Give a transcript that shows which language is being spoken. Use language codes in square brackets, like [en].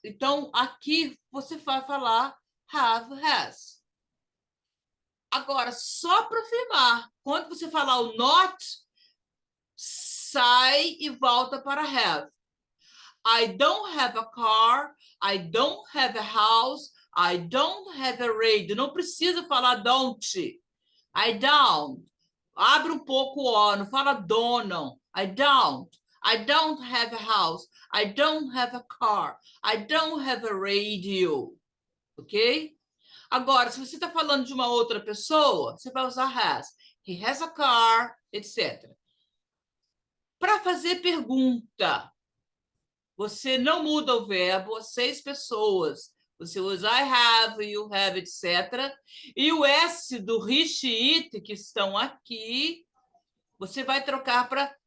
[pt] Então, aqui você vai falar have, has. Agora, só para afirmar, quando você falar o not, sai e volta para have. [en] I don't have a car, I don't have a house, I don't have a radio. [pt] Não precisa falar don't. [en] I don't. [pt] Abre um pouco o O, não fala don't, não. [en] I don't. I don't have a house, I don't have a car, I don't have a radio. Ok? [pt] Agora, se você está falando de uma outra pessoa, você vai usar has. [en] He has a car, [pt] etc. Para fazer pergunta, você não muda o verbo, 6 pessoas. Você usa [en] I have, you have, [pt] etc. E o S do rich it, que estão aqui, você vai trocar para...